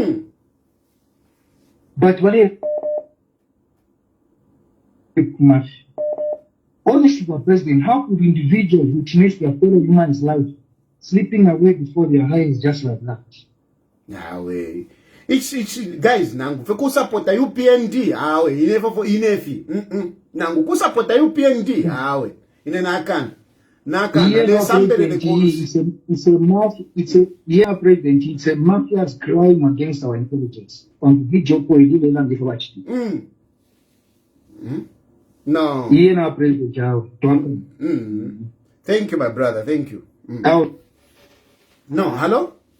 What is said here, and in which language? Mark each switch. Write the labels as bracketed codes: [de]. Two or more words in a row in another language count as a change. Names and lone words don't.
[en] But honestly, for president, how could individuals witness their fellow human's life slipping away before their eyes just like that? It's guys [bem] nangu fe kusapota UPND awe inefi nangu kusapota UPND awe ine nakana [en] president, it's a mafia's crime against our intelligence. On video no. President. Thank you, my brother. Thank you. No, hello?